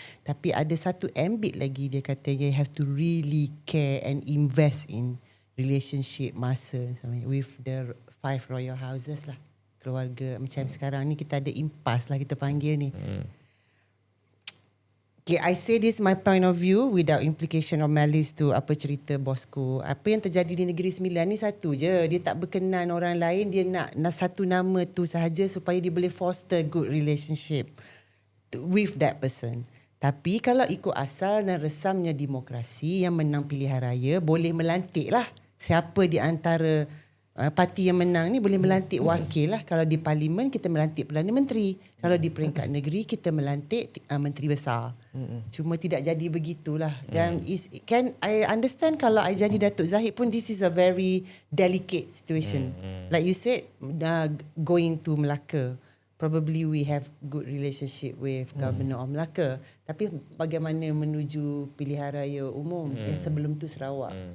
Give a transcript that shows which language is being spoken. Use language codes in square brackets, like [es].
[ms] Tapi ada satu ambit lagi dia kata [en] you have to really care and invest in relationship masa with the 5 royal houses lah. [ms] Keluarga macam sekarang ni kita ada impas lah kita panggil ni. [en] Okay, I say this my point of view without implication of malice to [ms] apa cerita bosku. Apa yang terjadi di Negeri Sembilan ni satu je. Dia tak berkenan orang lain. Dia nak satu nama tu sahaja supaya dia boleh [en] foster good relationship with that person. [ms] Tapi kalau ikut asal dan resamnya demokrasi, yang menang pilihan raya boleh melantik lah. Siapa di antara parti yang menang ni boleh melantik wakil lah. Kalau di parlimen kita melantik Perdana Menteri. Kalau di peringkat negeri kita melantik menteri besar. Cuma tidak jadi begitulah. Dan I understand kalau I jadi Datuk Zahid pun [en] this is a very delicate situation. Like you said, going to Melaka, probably we have good relationship with Governor of Melaka. [ms] Tapi bagaimana menuju pilihan raya umum yang sebelum tu Sarawak.